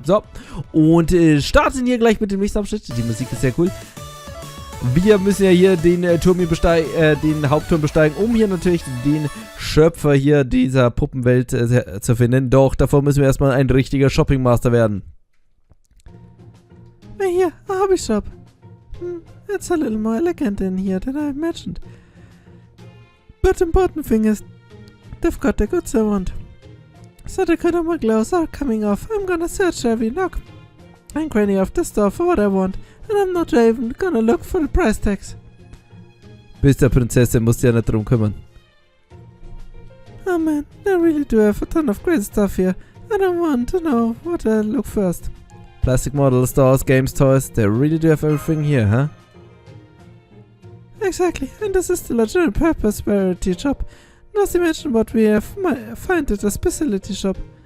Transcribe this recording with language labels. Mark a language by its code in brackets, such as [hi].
[de] So, und starten hier gleich mit dem nächsten Abschnitt. Die Musik ist sehr cool. Wir müssen ja hier den den Hauptturm besteigen, um hier natürlich den Schöpfer hier dieser Puppenwelt zu finden. Doch davor müssen wir erstmal ein richtiger Shopping Master werden. [en] Here, a hobby shop. It's a little more elegant in here than I imagined. But important thing is, they've got the goods I want. So the good of my gloves are coming off. I'm gonna search every nook and cranny of the store for what I want. And I'm not even gonna look for the price tags. [de] Bist der Prinzessin, musst du ja nicht drum kümmern. [en] Oh man, they really do have a ton of great stuff here. I don't want to know what I look first. Plastic models, dolls, games, toys, they really do have everything here, huh? Exactly, and this is still a general purpose variety shop. Not to mention what we have find at a specialty shop.